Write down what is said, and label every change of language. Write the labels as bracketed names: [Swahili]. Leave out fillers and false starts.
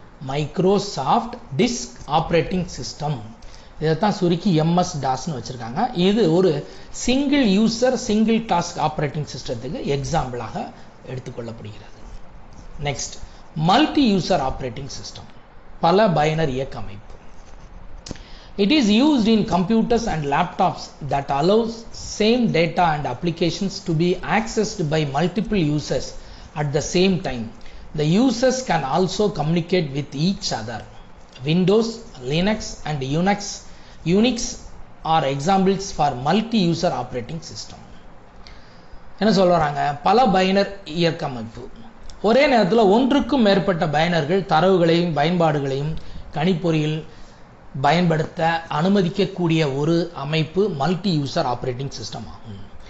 [Tamil] Microsoft disk operating system இதைத்தான் சுருக்கி MS DOSன்னு வச்சுருக்காங்க. இது ஒரு single user single task operating சிஸ்டத்துக்கு எக்ஸாம்பிளாக எடுத்துக்கொள்ளப்படுகிறது. Next multi user operating system, பல பயனர் இயக்க அமைப்பு. [English] It is used in computers and laptops that allows same data and applications to be accessed by multiple users at the same time. The users can also communicate with each other. Windows, Linux and Unix are examples for multi-user operating system. [Tamil] என்ன சொல்றாங்க? பல பயனர் இயக்க அமைப்பு. ஒரே நேரத்தில் ஒன்றுக்கும் மேற்பட்ட பயனர்கள் தரவுகளையும் பயன்பாடுகளையும் கணிப்பொறியில் பயன்படுத்த அனுமதிக்கக்கூடிய ஒரு அமைப்பு மல்டி யூசர் ஆப்ரேட்டிங் சிஸ்டம் ஆகும்.